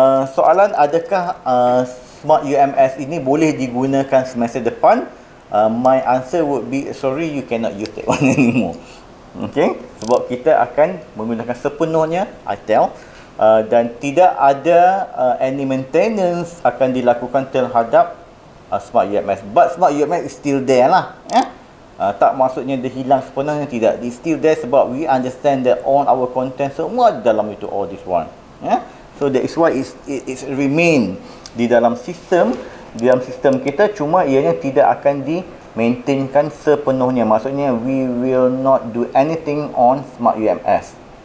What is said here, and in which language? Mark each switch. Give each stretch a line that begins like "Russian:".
Malay: Soalan, adakah Smart UMS ini boleh digunakan semester depan?
English: My answer would be sorry, you cannot use that one anymore.
Malay: Okay, sebab kita akan menggunakan sepenuhnya ITEL. Dan tidak ada
English: any maintenance
Malay: akan dilakukan terhadap Smart UMS.
English: But Smart UMS is still there lah.
Malay: Tak maksudnya dia hilang sepenuhnya, tidak.
English: It's still there sebab we understand that all our content
Malay: semua dalam itu,
English: all this one. So that is why it's remain
Malay: di dalam sistem. Di dalam sistem kita, cuma ianya tidak akan di-maintainkan sepenuhnya.
English: Maksudnya we will not do anything on Smart UMS.